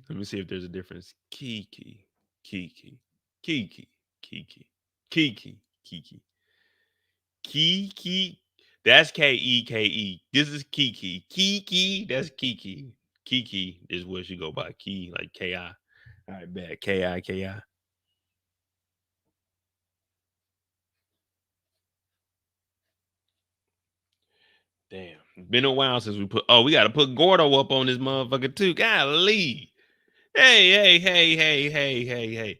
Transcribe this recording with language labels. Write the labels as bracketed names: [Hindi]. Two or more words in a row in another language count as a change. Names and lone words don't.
[English] Let me see if there's a difference. Kiki. Kiki. Kiki. Kiki. Kiki. Kiki. Kiki. That's Keke. This is Kiki. Kiki. That's Kiki. Kiki is what she go by. Key like Ki. All right, bad. Ki. Damn. It's been a while since we put. Oh, we got to put Gordo up on this motherfucker too. Golly. Hey.